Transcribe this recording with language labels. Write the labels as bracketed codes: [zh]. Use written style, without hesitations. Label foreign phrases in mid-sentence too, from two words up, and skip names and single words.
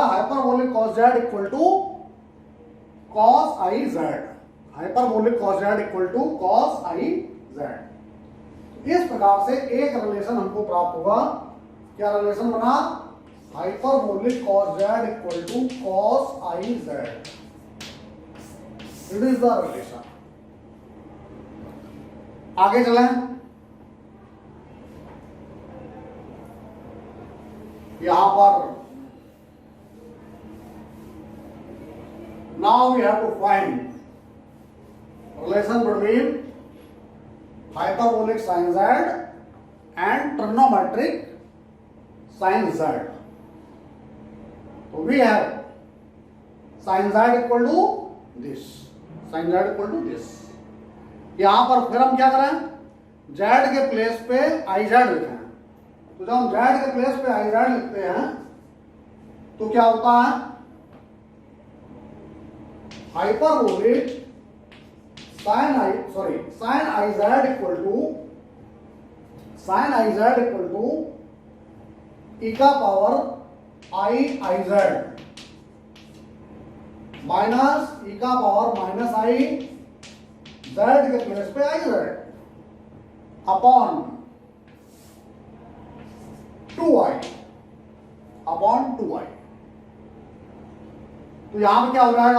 [en] hyperbolic cos z equal to cos i z. hyperbolic cos z equal to cos i z. [hi] इस प्रकार से एक रिलेशन हमको प्राप्त हुआ। क्या रिलेशन बना? [en] hyperbolic cos z equal to cos I z. it is the relation. [hi] आगे चलें। यहां पर [en] now we have to find relation between hyperbolic sin z and trigonometric sin z. So we have sin z equal to this, sin z equal to this। [hi] यहां पर फिर हम क्या करें? z के प्लेस पे iz लिखें। तो जब हम z के प्लेस पे iz लिखते हैं तो क्या होता है? [en] hyperbolic sin iz equal to e का power I iz minus e का power minus I z [hi] के प्लेस पे [en] iz upon 2i. [hi] तो यहां पर क्या हो जाएगा?